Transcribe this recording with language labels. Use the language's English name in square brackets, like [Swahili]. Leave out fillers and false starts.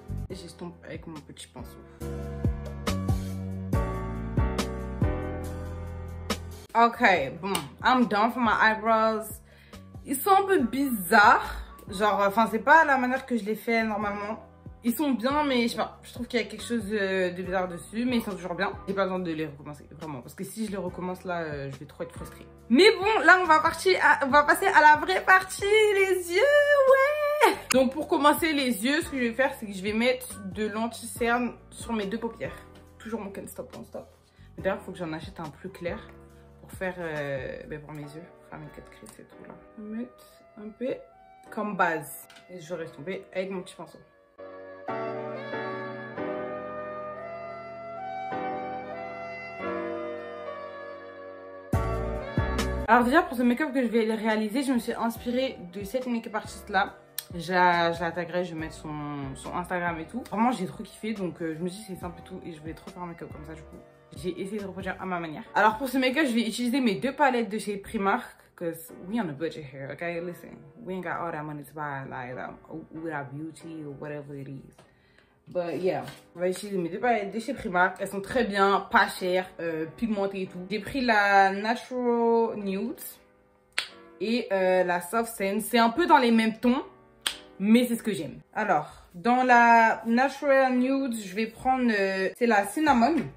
[French] J'estompe avec mon petit pinceau. [English] Ok, bon, I'm done for my eyebrows. [French] Ils sont un peu bizarres. Genre, enfin, c'est pas la manière que je les fais normalement. Ils sont bien, mais je sais pas, je trouve qu'il y a quelque chose de bizarre dessus. Mais ils sont toujours bien. J'ai pas besoin de les recommencer, vraiment. Parce que si je les recommence là, je vais trop être frustrée. Mais bon, là, on va passer à la vraie partie, les yeux, ouais. Donc, pour commencer les yeux, ce que je vais faire, c'est que je vais mettre de l'anti-cerne sur mes deux paupières. Toujours mon Can't Stop Won't Stop. D'ailleurs, il faut que j'en achète un plus clair. Pour faire pour mes yeux, pour faire mes 4 creases et tout là. Je vais mettre un peu comme base. Et je vais retomber avec mon petit pinceau. Alors déjà pour ce make-up que je vais réaliser, je me suis inspirée de cette make-up artiste là. Je la taguerai, je vais mettre son Instagram et tout. Vraiment j'ai trop kiffé, donc je me suis dit c'est simple et tout et je voulais trop faire un make-up comme ça du coup. J'ai essayé de reproduire à ma manière. Alors pour ce make-up, je vais utiliser mes 2 palettes de chez Primark. [English] Because we on a budget here, okay? Listen, we ain't got all that money to buy like Huda Beauty or whatever it is. But yeah, [French] on va utiliser mes 2 palettes de chez Primark. Elles sont très bien, pas chères, pigmentées et tout. J'ai pris la Natural Nude et la Soft Sand. C'est un peu dans les mêmes tons, mais c'est ce que j'aime. Alors, dans la Natural Nude, je vais prendre, c'est la Cinnamon.